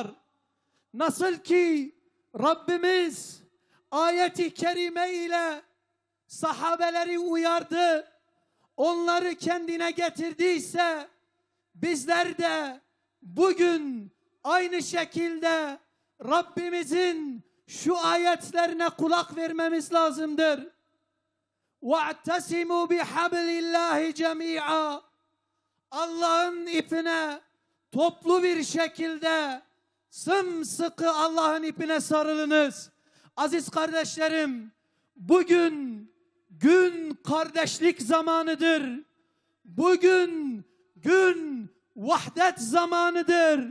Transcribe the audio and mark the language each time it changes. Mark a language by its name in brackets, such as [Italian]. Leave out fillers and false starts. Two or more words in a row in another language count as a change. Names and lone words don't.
[Turkish] Nasıl ki Rabbimiz ayet-i kerime ile sahabeleri uyardı, onları kendine getirdiyse bizler de bugün aynı şekilde Rabbimizin şu ayetlerine kulak vermemiz lazımdır. [Arabic] وَاَعْتَسِمُوا بِحَبْلِ اللّٰهِ جَمِيعًا [Turkish] Allah'ın ipine toplu bir şekilde sımsıkı Allah'ın ipine sarılınız. Aziz kardeşlerim, bugün gün kardeşlik zamanıdır. Bugün gün vahdet zamanıdır.